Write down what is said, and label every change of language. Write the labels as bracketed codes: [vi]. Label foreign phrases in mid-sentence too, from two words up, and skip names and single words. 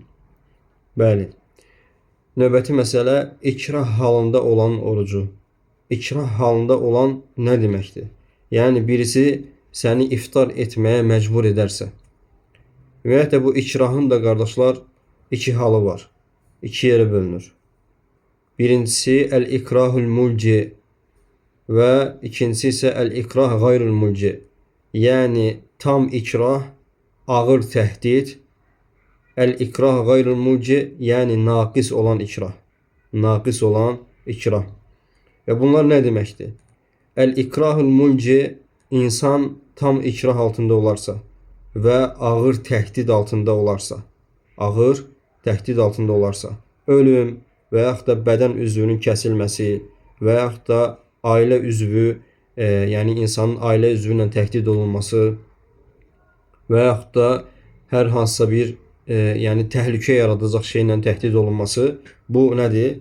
[az] Bəli. Növbəti məsələ ikrah halında olan orucu. İkrah halında olan nə deməkdir? Yəni birisi səni iftar etməyə məcbur edərsə. Ümumiyyətlə bu ikrahın da qardaşlar iki halı var. [tr] iki yere bölünür. Birincisi [ar] الإكراه الملجئ [tr] ve ikincisi ise [ar] الإكراه غير الملجئ. [tr] Yani tam ikrah, ağır tehdit. [ar] الإكراه غير الملجئ [tr] yani nakis olan ikrah. Nakis olan ikrah. Ve bunlar ne demektir? [ar] الإكراه الملجئ [az] insan tam ikrah altında olarsa ve ağır tehdit altında olarsa, ağır tehdit altında olarsa, ölüm və yaxud da bədən üzvünün kəsilməsi və yaxud da ailə üzvü, yəni insanın ailə üzvü ilə təhdid olunması və yaxud da hər hansısa bir yəni təhlükə yaradacaq şeylə təhdid olunması, bu nədir?